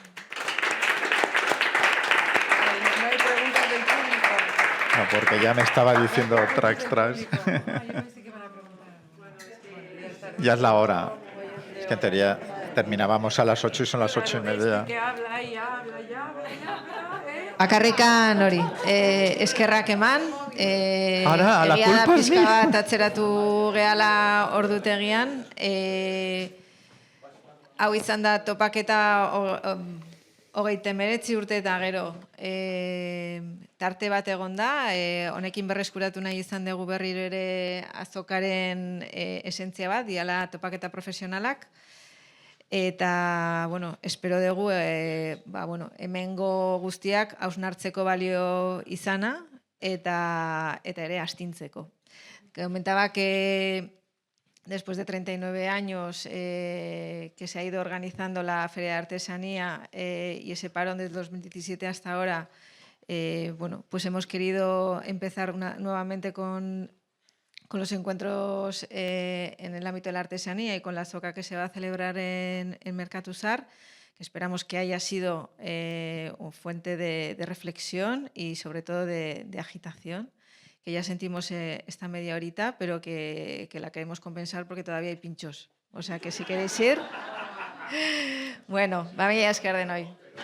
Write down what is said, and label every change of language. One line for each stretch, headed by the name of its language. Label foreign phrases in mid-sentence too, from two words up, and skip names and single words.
Spanish: No hay preguntas del público. No, porque ya me estaba diciendo tracks. Ya es la hora. Es que en teoría terminábamos a las 8 y son las 8:30. Que habla y habla.
Basque: Bakarrikan hori, eskerrak eman,
Spanish: Ara, la
Basque: egia da
Spanish: culpa es
Basque: pixka
Spanish: mía.
Basque: bat atzeratu gehala ordutegian, hau izan da topaketa 39 urte eta gero, tarte bat egon da, honekin berreskuratu nahi izan dugu berriro ere azokaren esentzia bat, diala topaketa profesionalak. Eta, bueno, espero dugu, hemengo guztiak hausnartzeko balio izana eta ere astintzeko.
Spanish: Comentaba que después de 39 años que se ha ido organizando la Feria de Artesanía y ese parón desde 2017 hasta ahora, pues hemos querido empezar nuevamente con los encuentros en el ámbito de la artesanía y con la azoka que se va a celebrar en Mercatusar, que esperamos que haya sido fuente de reflexión y sobre todo de agitación, que ya sentimos esta media horita, pero que la queremos compensar porque todavía hay pinchos. O sea que si queréis ir, bueno, va a
Basque: esker denoi.